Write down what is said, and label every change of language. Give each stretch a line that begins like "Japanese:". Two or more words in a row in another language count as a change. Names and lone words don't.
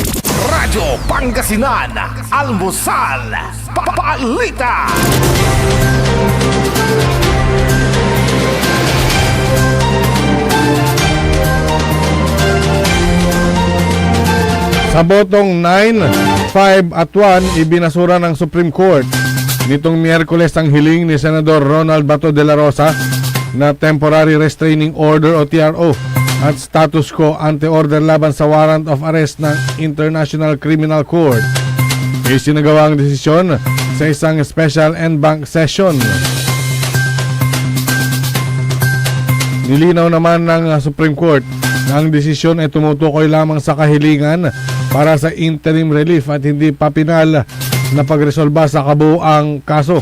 Filipino: Radyo Pangasinan, Almusal, Balita. Sa botong 9, 5 at 1, ibinasura ng Supreme Court nitong Miyerkules ang hiling ni Senador Ronald Bato de la Rosa na
English: Temporary Restraining Order
Filipino: o TRO at
English: status quo ante-order
Filipino: laban sa
English: warrant of arrest
Filipino: ng International Criminal Court. Isinagawa ang desisyon sa isang
English: special en banc session.
Filipino: Nilinaw naman ng Supreme Court na ang desisyon ay tumutukoy lamang sa kahilingan para sa
English: interim relief
Filipino: at hindi pa pinal na pagresolba sa kabuuang kaso.